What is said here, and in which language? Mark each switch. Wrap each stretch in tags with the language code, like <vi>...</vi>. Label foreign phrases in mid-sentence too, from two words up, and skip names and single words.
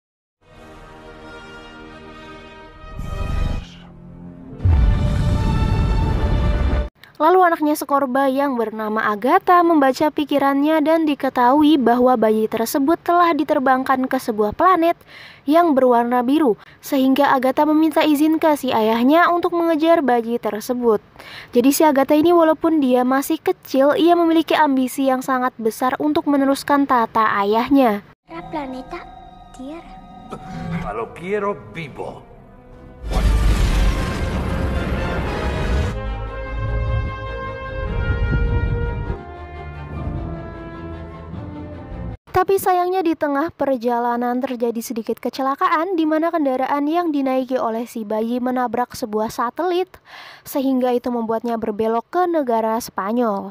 <id>Lalu anaknya Skorba yang bernama Agatha membaca pikirannya dan diketahui bahwa bayi tersebut telah diterbangkan ke sebuah planet yang berwarna biru, sehingga Agatha meminta izin ke si ayahnya untuk mengejar bayi tersebut. Jadi si Agatha ini walaupun dia masih kecil, ia memiliki ambisi yang sangat besar untuk meneruskan tata ayahnya.</id> <es>La planeta Tierra. Lo quiero vivo.</es> <id>Tapi sayangnya di tengah perjalanan terjadi sedikit kecelakaan di mana kendaraan yang dinaiki oleh si bayi menabrak sebuah satelit, sehingga itu membuatnya berbelok ke negara Spanyol.</id>